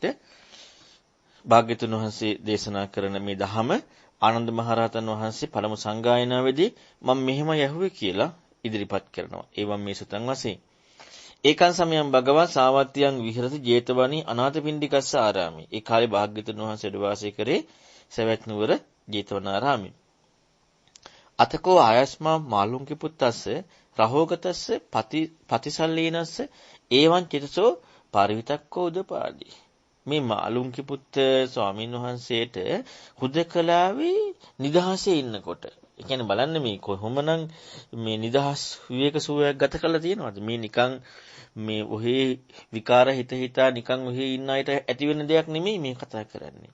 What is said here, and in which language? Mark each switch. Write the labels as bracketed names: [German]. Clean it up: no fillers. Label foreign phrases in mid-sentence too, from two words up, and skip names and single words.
[Sinhala] භාග්‍යතුන් වහන්සේ දේශනා කරන මේ ධහම ආනන්ද මහරහතන් වහන්සේ පළමු සංගායනාවේදී මම මෙහෙම යහුවේ කියලා ඉදිරිපත් කරනවා. [Pali] ඒවම් මේ සුතං වශයෙන්. ඒකන් සමයන් භගවා සාවත්තියන් විහෙරති ජේතවනී අනාථපිණ්ඩිකස්ස ආරාමේ. [Sinhala] ඒ කාලේ භාග්‍යතුන් වහන්සේ වාසය කරේ සවැත් නුවර ජේතවනාරාමේ. [Pali] අතකෝ ආයස්මා මාළුන්ගේ පුත්තස්ස රහෝගතස්ස පතිසල්ලීනස්ස ඒවන් චිතසෝ පරිවිතක්කෝ උදපාදී. [Sinhala] මේ මාළුන්ගේ පුත්ත ස්වාමීන් වහන්සේට හුදකලාවේ නිදහසේ ඉන්නකොට, ඒ කියන්නේ බලන්න මේ කොහොමනම් මේ නිදහස් විවේක සුවයක් ගත කරලා තියෙනවද? මේ නිකන් මේ ඔහේ විකාර හිතා නිකන් ඔහේ ඉන්න අයට ඇති වෙන දෙයක් නෙමෙයි මේ කතා කරන්නේ.